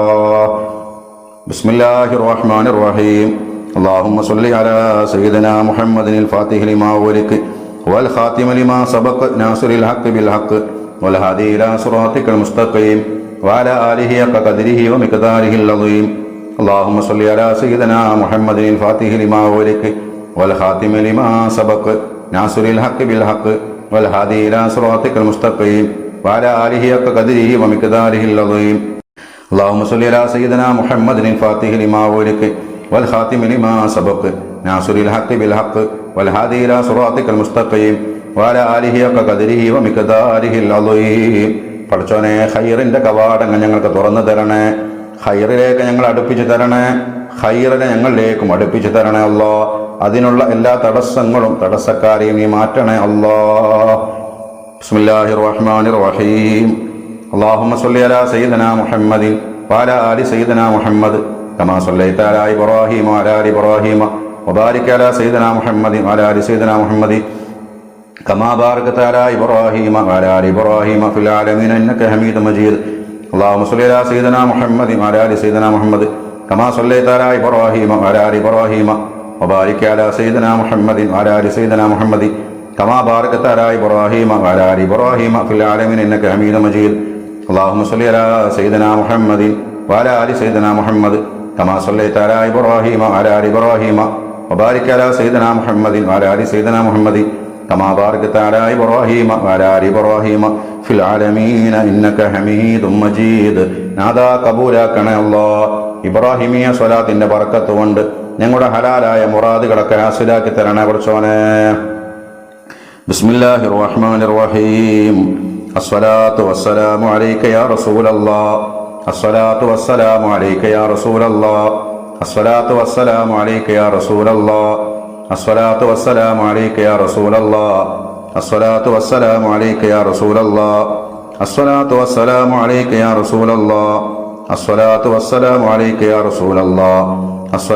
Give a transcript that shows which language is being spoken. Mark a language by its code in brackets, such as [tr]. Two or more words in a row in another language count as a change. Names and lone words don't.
[ar] بسم الله الرحمن الرحيم. اللهم صل على سيدنا محمد الفاتح لما أغلق والخاتم لما سبق ناصر الحق بالحق والهادي إلى صراطك المستقيم وعلى آله حق قدره ومقداره العظيم. اللهم صل على سيدنا محمد الفاتح لما أغلق والخاتم لما سبق ناصر الحق بالحق والهادي إلى صراطك المستقيم وعلى آله حق قدره ومقداره العظيم. اللهم صل على سيدنا محمد الفاتح لما أغلق والخاتم لما سبق ناصر الحق بالحق والهادي إلى صراطك المستقيم وعلى آله حق قدره ومقداره العظيم. [ml] പടച്ചോനെ, ഖൈറിന്റെ കവാടങ്ങൾ ഞങ്ങൾക്ക് തുറന്നു തരണേ, ഖൈറിലേക്ക് ഞങ്ങൾ അടുപ്പിച്ചു തരണേ, ഖൈറിനെ ഞങ്ങളിലേക്കും അടുപ്പിച്ചു തരണേ അല്ലാ. അതിനുള്ള എല്ലാ തടസ്സങ്ങളും തടസ്സക്കാരെയും നീ മാറ്റണേ അല്ലാ. [ar] بسم الله الرحمن الرحيم. اللهم صل على سيدنا محمد وعلى آل سيدنا محمد كما صليت على إبراهيم وعلى آل إبراهيم وبارك على سيدنا محمد وعلى آل سيدنا محمد كما باركت على إبراهيم وعلى آل إبراهيم في العالمين إنك حميد مجيد. اللهم صل على سيدنا محمد وعلى ال سيدنا محمد كما صليت على ابراهيم وعلى ال ابراهيم وبارك على سيدنا محمد وعلى ال سيدنا محمد كما باركت على ابراهيم وعلى ال ابراهيم في العالمين انك حميد مجيد. اللهم صل على سيدنا محمد وعلى ال سيدنا محمد كما صليت على ابراهيم وعلى ال ابراهيم وبارك على سيدنا محمد وعلى ال سيدنا محمد كما باركت على إبراهيم وعلى آل إبراهيم في العالمين إنك حميد مجيد. [ml] നാദാ കബൂലാക്കണേ അല്ലാ. ഇബ്രാഹിമിയ സ്വലാത്തിന്റെ ബറക്കത്ത് കൊണ്ട് ഞങ്ങളുടെ ഹലാലായ മുറാദുകളൊക്കെ ഹാസിലാക്കി തരണേ പടച്ചോനെ. [ar] بسم الله الرحمن الرحيم. الصلاة والسلام عليك يا رسول الله. الصلاة والسلام عليك يا رسول الله. الصلاة والسلام عليك يا رسول الله. الصلاة والسلام عليك يا رسول الله. الصلاة والسلام عليك يا رسول الله. الصلاة والسلام عليك يا رسول الله. الصلاة والسلام عليك يا رسول الله.